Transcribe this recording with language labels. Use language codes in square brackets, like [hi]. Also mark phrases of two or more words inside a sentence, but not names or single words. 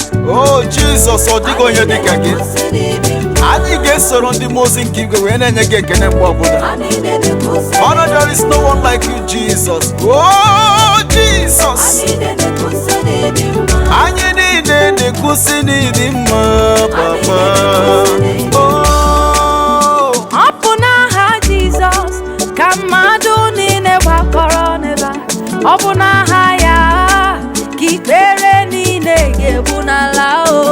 [ig] Oh, Jesus, ọ dịghị onye dị ka gị. Anyị ga-esoro ndị mmụọ ozi nke igwe wee na-enye gị ekele mgbe ọbụla. [en] Father, there is no one like you, Jesus. Oh, Jesus. [ig] Anyị niile na-ekwusi n'ịdị mma, Papa. Oh. Ọ bụ n'aha Jizọs ka mmadụ niile gbakọrọ n'ebe a. Ọ bụ n'aha ya ka ikpere niile ga-egbu n'ala o.